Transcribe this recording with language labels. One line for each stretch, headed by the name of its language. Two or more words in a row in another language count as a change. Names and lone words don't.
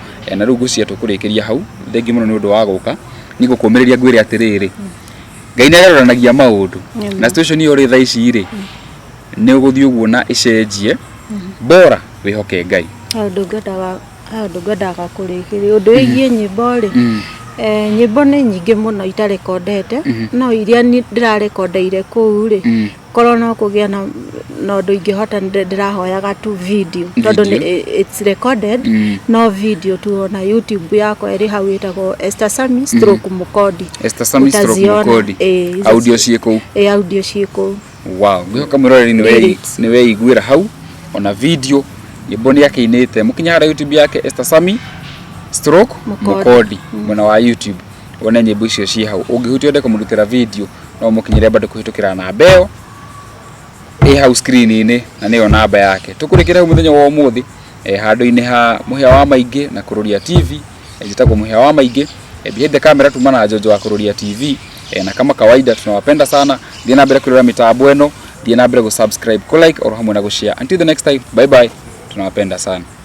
Kikuyu: Na rĩu ngũcia tũkũrĩkĩria hau. Thengi mũno nĩ ũndũ wa gũka, nĩ ngũkũmĩrĩria ngwĩre atĩrĩrĩ, Ngai nĩaroranagia maũndũ na situation iyo ĩrĩ thaa ici rĩ nĩ ũgũthiĩ ũguo na ĩcenjie, bora wĩhoke Ngai. Handũ ngwendaga kũrĩkĩria ũndũ wĩgiĩ nyĩmbo rĩ, nyĩmbo nĩ nyingĩ mũno itarekondete, no iria ndĩrarekondeire kũu rĩ, korwo no kũgĩa na ũndũ ingĩhota ndĩrahoyaga tu video, tondũ
English: it's recorded,
Kikuyu: no video tu ona YouTube yakwa ĩrĩ hau ĩtagwo Esther Sami stroke Mukodi. Esther Sami stroke Mukodi. Audio ciĩ kũu. Audio ciĩ kũu. Wow, ngĩhoka mwĩroreri nĩ weiguĩra hau ona video nyĩmbo nĩ akĩinĩte. Mũkinya harĩa YouTube yake Esther Sami stroke Mukodi mwena wa YouTube, wone nyĩmbo icio ciĩ hau. Ũngĩhutia ũende kũmũrutĩra video no mũkinyĩre bado kũhĩtũkĩra namba ĩyo ĩ hau screen-inĩ, na nĩyo namba yake. Tũkũrĩkĩra hau mũthenya wa ũmũthĩ handũ-inĩ ha Mũhĩa wa Maingĩ na Kururia TV, njĩtagwo Mũhĩa wa Maingĩ.
English: Behind the camera
Swahili: tuma na Jojo wa Kururia TV, na kama kawaida tunawapenda sana.
Kikuyu: Thiĩ na mbere kũrora mitambo ĩno, thiĩ na mbere gũsubscribe, kulike oro hamwe na gũshare.
English: Until the next time, bye bye,
Swahili: tunawapenda sana.